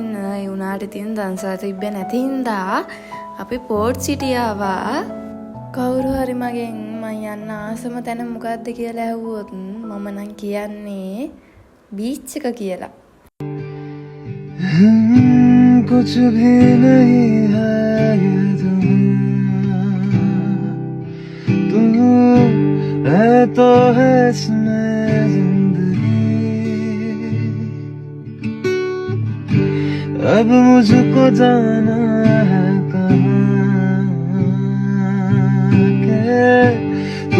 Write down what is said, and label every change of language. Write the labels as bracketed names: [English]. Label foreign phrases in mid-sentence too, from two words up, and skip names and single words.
[Sinhala] ඒ වුණාට ඉතින් දන්සල් තිබ්බේ නැති හින්දා අපි පෝට් සිටි ආවා. කවුරු හරි මගෙන් මං යන්න ආසම තැන මොකද්ද කියලා ඇහුවොත් මම නම් කියන්නේ බීච් එක කියලා. [Hindi] कुछ भी नहीं है ये तुम है तो है इसमें अब मुझको जाना है कहाँ के तू